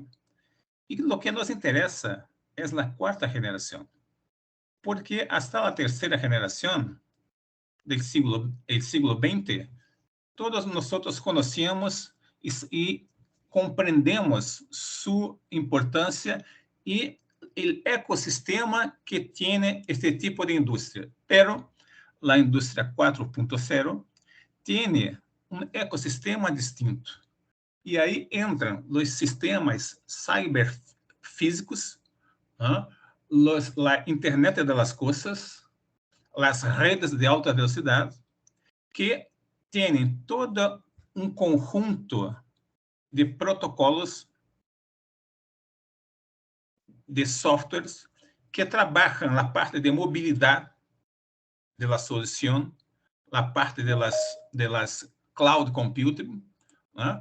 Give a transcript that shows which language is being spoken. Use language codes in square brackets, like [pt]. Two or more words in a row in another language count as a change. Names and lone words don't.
[pt] E o que nos interessa é a quarta geração, porque hasta a terceira geração do siglo XX, todos nós conhecemos e compreendemos sua importância e [es] el ecosistema que tiene este tipo de industria. Pero la industria 4.0 tiene un ecosistema distinto. [pt] E aí entram os sistemas cyberfísicos, ¿no? [es] La Internet de las Cosas, [pt] as redes de alta velocidade, que têm todo um conjunto de protocolos, de softwares, que trabalham na parte de mobilidade da solução, na parte de las [en] cloud computing, [pt] ¿no?